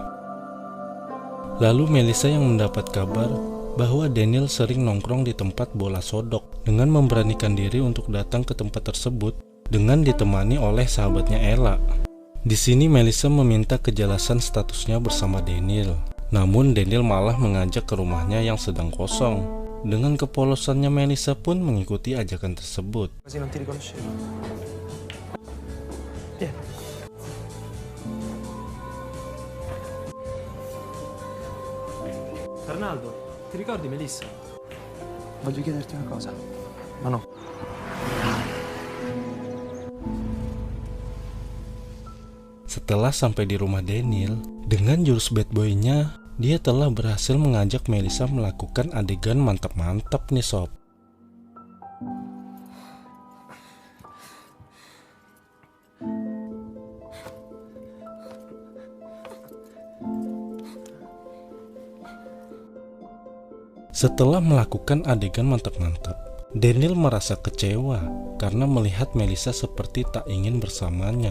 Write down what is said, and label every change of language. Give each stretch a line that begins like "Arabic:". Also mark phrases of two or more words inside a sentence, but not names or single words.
Indonesian: Lalu Melissa yang mendapat kabar bahwa Daniel sering nongkrong di tempat bola sodok dengan memberanikan diri untuk datang ke tempat tersebut dengan ditemani oleh sahabatnya Ella. Di sini Melissa meminta kejelasan statusnya bersama Daniel. Namun Daniel malah mengajak ke rumahnya yang sedang kosong. Dengan kepolosannya Melissa pun mengikuti ajakan tersebut.
Italian: Quasi non ti riconoscevo. Vieni. Arnaldo, ti ricordi Melissa? Voglio chiederti una cosa. Ma no.
Indonesian: Setelah sampai di rumah Daniel, dengan jurus
English: bad boy-
Indonesian: nya, dia telah berhasil mengajak Melissa melakukan adegan mantap-mantap nih sob. Setelah melakukan adegan mantap-mantap, Daniel merasa kecewa karena melihat Melissa seperti tak ingin bersamanya.